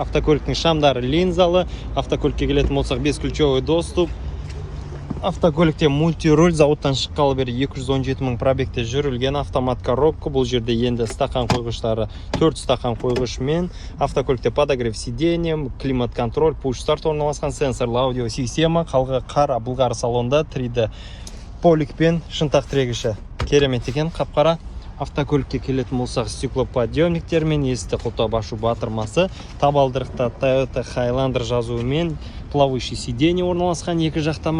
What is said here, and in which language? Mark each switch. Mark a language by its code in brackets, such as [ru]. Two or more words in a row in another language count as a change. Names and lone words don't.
[kk] Автокөліктің шамдары линзалы. Автокөлікке келетін болсақ 5 [ru] ключевой доступ. [kk] Автокөлікте мультируль, заводтан шыққалы бері 217 мың пробегте жүрілген. [ru] Автомат коробка, [kk] бұл жерде енді стақан қойғыштары 4 стақан қойғышымен. Автокөлікте [ru] подогрев сиденье, климат контроль, [en] push start [kk] орналасқан, сенсорлы аудио система, қалғы қара бұлғары салонда 3D поликпен шынтақ тірегіші. Керемет екен, қап-қара. Автокөлікке келетін болсақ стеклоподъемниктермен, есікті құлтап ашу батырмасы, табалдырықта Toyota Highlander жазуымен, [ru] плавающий сиденье [kk] орналасқан екі жақтама.